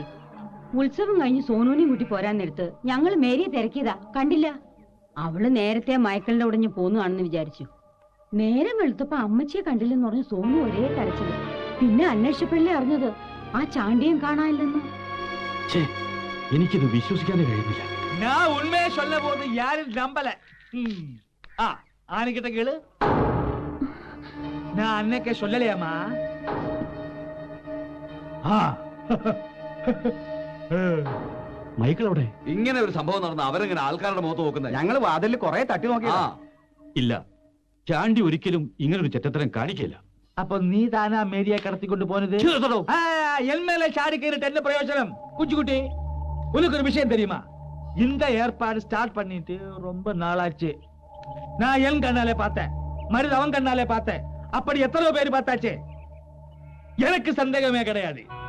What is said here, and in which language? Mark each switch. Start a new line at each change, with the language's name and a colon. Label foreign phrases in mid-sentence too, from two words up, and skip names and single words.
Malayalam: ഉത്സവം കഴിഞ്ഞ് സോനുവിനെയും കൂട്ടി പോരാൻ നേരത്ത് ഞങ്ങൾ മേരിയെ തിരക്കിയതാ, കണ്ടില്ല. അവള് നേരത്തെ മൈക്കിളിന്റെ ഉടഞ്ഞ് പോന്നുകാണെന്ന് വിചാരിച്ചു. നേരം വെളുത്തപ്പോ അമ്മച്ചിയെ കണ്ടില്ലെന്ന് പറഞ്ഞ് സോനു ഒരേ കരച്ചില്. പിന്നെ അന്വേഷിച്ചപ്പോഴല്ലേ അറിഞ്ഞത് ആ ചാണ്ടിയും കാണാനില്ലെന്ന്. എനിക്കിത് വിശ്വസിക്കാനേ കഴിയുന്നില്ല.
Tamil: நான் உண்மையை சொல்ல போது யாரும் நம்பல. ஆனிக்கிட்ட கேளு. நான் அன்னைக்கே சொல்லலையாமா?
Malayalam: മൈക്കിൾ എവിടെ? ഇങ്ങനെ ഒരു സംഭവം നടന്ന അവരെങ്ങനെ ആൾക്കാരുടെ മുഖത്ത് നോക്കുന്നത്? ഞങ്ങൾ വാതിലിൽ കുറെ തട്ടി നോക്കിയാ. ഇല്ല, ചാണ്ടി ഒരിക്കലും ഇങ്ങനൊരു ചെറ്റത്തരം കാണിക്കില്ല.
Tamil: அப்போ நீ தானா மேரியை கடத்திக்கொண்டு போனது? என் மேல சாடி கேறிட்டு என்ன பிரயோஜனம்? குஞ்சுக்குட்டி, உனக்கு ஒரு விஷயம் தெரியுமா? இந்த ஏற்பாடு ஸ்டார்ட் பண்ணிட்டு ரொம்ப நாளாச்சு. நான் என் கண்ணாலே பார்த்தேன், மருது அவன் கண்ணாலே பார்த்தேன். அப்படி எத்தனை பேர் பார்த்தாச்சு? எனக்கு சந்தேகமே கிடையாது.